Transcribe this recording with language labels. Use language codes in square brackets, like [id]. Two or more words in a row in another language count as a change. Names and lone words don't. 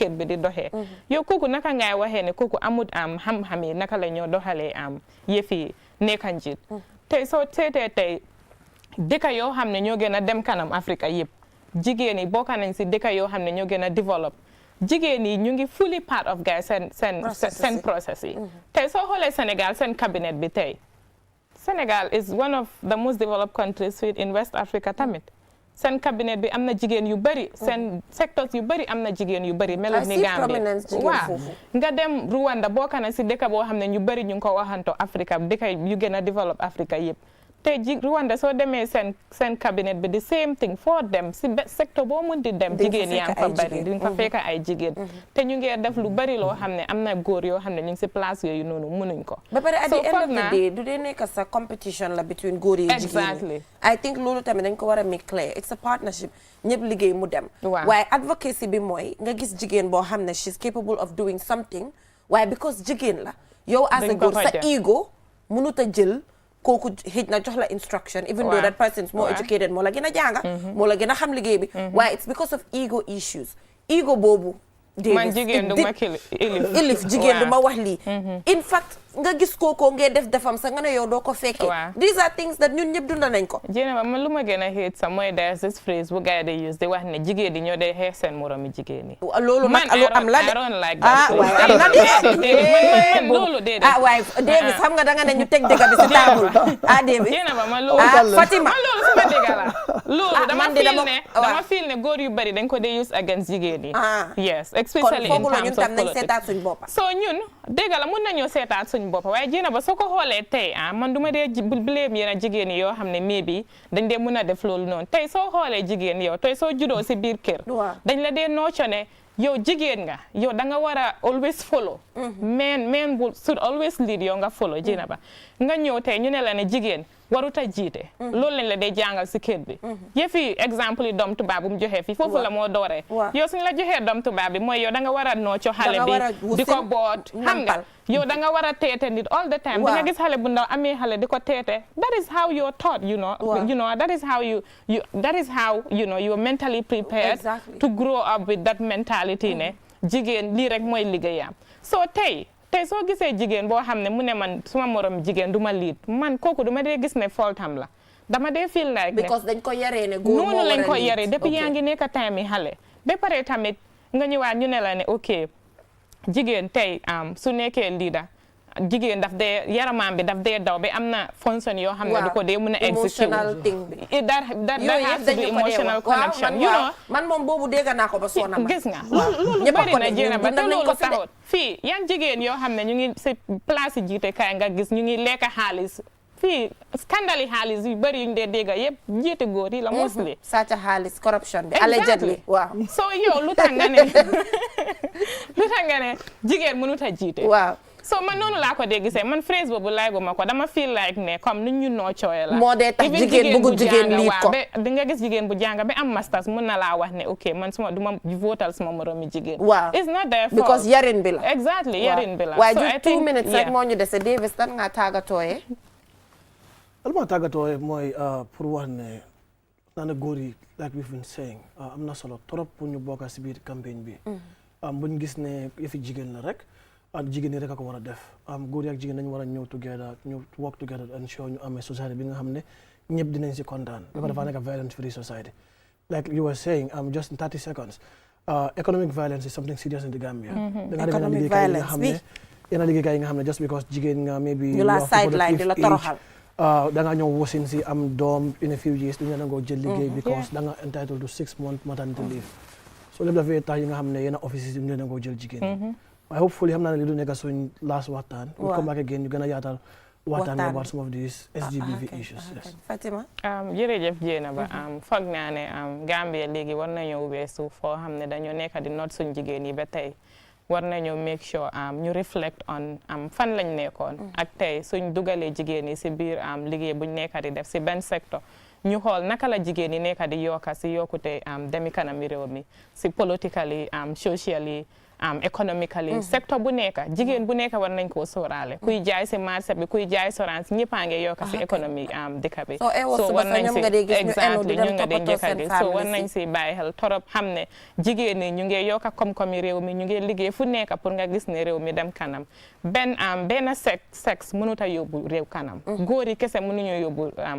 [wo] kër bi di doxee yow kooku naka ngay waxee ne kooku amut xam-xam yi naka la ñoo doxalee yëfi nekka njiit tey soo seetee tey dëkk yoo xam ne ñoo gën a dem kanam Afrique yëpp jigéen yi bokk nañ si dëkk yoo xam ne ñoo gën a develop jigéen yi ñu ngi [en] fully part of [wo] guys seen process yi tey soo xoolee Sénégal seen cabinet bi tey Sénégal [en] is one of the most developed countries in [wo] West Africa tamit seen cabinet bi am na jigéen yu bari seen sectors yu bari am na jigéen yu bari melu ni Gambia waaw nga dem Rwanda bokk na si dëkk boo xam ne ñu bari ñu ngi ko waxanto Africa dëkk yu gën a develop Africa yëpp te Rwanda soo demee seen cabinet bi [en] the same thing [wo] foo dem si secteur boo mun di dem jigéen yaa ngi fa bari di nga fa fekk ay jigéen te ñu ngi def lu bari loo xam ne am na góor yoo xam ne ñu ngi si place yooyu noonu mënuñ ko ba pare [en] at the end of the day [wo] du dee nekk sa competition la between góor yi jigéen yi [en] I think [wo] loolu tamit dañ ko war a [en] make clear it's a partnership [wo] ñëpp liggéey mu dem waaye advocacy bi mooy nga gis jigéen boo xam ne [en] she's capable of doing something [wo] waaye because jigéen la yow [en] as a [wo] góor sa ego mënut a jël kooku xëj na jox la instruction [en] even though that person is more educated [wo] moo la gën a jànga moo la gën a xam liggéey bi waaye [en] it's because of ego issues [wo] ego boobu man jigéen du ma ilif jigéen du ma wax lii [en] in fact [wo] nga gis kookoo ngee defam sa nga ne yow doo ko fekkee [en] these are things that [wo] ñun ñëpp dunda nañ ko jéena man lu ma gën a hate sa mooy [en] there's this phrase [wo] bu gars yi use di wax ne jigéen yi ñoo dee xeex seen moromi jigéen yi loolu nag lu am la de [en] I don't like that [wo] waaye am na de loolu déedéet waaye Davis xam nga da nga ne ñu teg dëgg bi si table Davis jéena ba man loolu Fatima man loolu sama dëgg la loolu dama feel ne góor yu bari dañ ko dee [en] use against [wo] jigéen yi [en] yes especially in terms of politics [wo] so ñun dëgg la mun nañoo seetaat suñ bopp waaye jéena ba soo ko xoolee tey man du ma dee blame yéen jigéen yi yoo xam ne maybe dañ dee mun a def loolu noonu tey soo xoolee jigéen yow tey soo juddoo si biir kër dañ la dee nooco ne yow jigéen nga yow da nga war a [en] always follow men should always lead [wo] yow nga follow jéena ba nga ñëw tey ñu ne la ne jigéen waruta jiite loolu lañ la dee jàngal si kër bi yëfi exemple yi doom tubaab bu mu joxee fii foofu la moo dooree yow suñ la joxee doom tubaab bi mooy yow da nga war a nooco xale bi di ko boot xam nga yow da nga war a teete nit [en] all the time [wo] di nga gis xale bu ndaw amee xale di ko teete [en] that is how you're taught you know that is how you're mentally prepared to grow up with that mentality [wo] ne jigéen lii rek mooy liggéeyam so tey soo gisee jigéen boo xam ne mu ne man suma morom jigéen du ma liit man kooku du ma dee gis ne faultam la dama dee [en] feel like [wo] ne because dañ ko yaree ne góor moo noonu lañ ko yaree depuis yaa ngi nekk time yi xale ba pare tamit nga ñëwaat ñu ne la ne ok jigéen tey su nekkee leader jigéen daf dee yaramam bi daf dee daw ba am na fonction yoo xam ne du ko dee mën a execute [en] that has to be emotional connection you know [wo] man moom boobu dégg naa ko ba soona ma gis nga loolu bari na jéena ba te loolu taxut fii yan jigéen yoo xam ne ñu ngi si place yi jiite kaay nga gis ñu ngi lekk xaalis fii scandale yi xaalis yu bëri yuñ dee dégg yëpp jiite góor yi la mostly sàcc xaalis corruption bi allegedly waaw so yow lu tax nga ne jigéen mënut a jiite waaw so man noonu laa ko dee gisee man phrase boobu laay guma ko dama [en] feel like [wo] ne comme ni ñu noo cooye la moo dee tax jigéen bëggu jigéen liit ko di nga gis jigéen bu jàng ba am masters mun na laa wax ne ok man du ma votal suma moromi jigéen waaw [en] it's not their fault [wo] because yarin bi la exactly yarin bi la waaye [en] just 2 minutes [wo] rek moo ñu dese Davis tan nga tàggatooyee alma tàggatooyee mooy pour wax ne naa ne góor yi [en] like we've been saying [wo] am na solo trop pour ñu bokk si biir campagne bi buñ gis ne yëfi jigéen la rek ak jigéen ñi rek a ko war a def góor yi ak jigéen dañu war a ñëw together ñu [en] work together and show [wo] ñu amee society bi nga xam ne ñëpp dinañ si kontaan dafa dafa nekk [en] violence free society like you were saying just in 30 seconds economic violence is something serious in the Gambia [wo] da nga dem yenn liggéeykaay yi nga xam ne [en] just because [wo] jigéen nga maybe ñu la sideline di la toroxal da nga ñëw wasin si am doom [en] in a few years [wo] duñu la nangoo jël liggéey because da nga [en] entitled to 6 months maternity leave [wo] so lépp dafay tax yi nga xam ne yenn offices yi duñu la nangoo jël jigéen waaye hopefully xam naa ne li du nekk suñ last waxtaan [en] we come back again [wo] ñu gën a yaatal waxtaan [en] about some of these SGBV issues [wo] Fatima jërëjëf jéena ba foog naa ne Gambia léegi war nañoo weesu foo xam ne dañoo nekk di noot suñ jigéen yi ba tey war nañoo [en] make sure [wo] ñu [en] reflect on [wo] fan lañ nekkoon ak tey suñ dugalee jigéen yi si biir liggéey buñ nekk di def si benn secteur ñu xool naka la jigéen yi nekk di yokka si yokkute demi kanam réew mi si [en] politically socially economically [wo] secteur bu nekk jigéen bu nekk war nañ koo sóoraale kuy jaay si marché bi kuy jaay sorance ñëppaa ngi yokk si économie dëkk bi so war nañ si exactly ñu nga dee njëkk a gis so war nañ si bàyyi xel torop xam ne jigéen ñi ñu ngi yokk koom-koomi réew mi ñu ngi liggéey fu nekk pour nga gis ne réew mi dem kanam benn sexe mënut a yóbbu réew kanam góor yi kese mënuñu yóbbu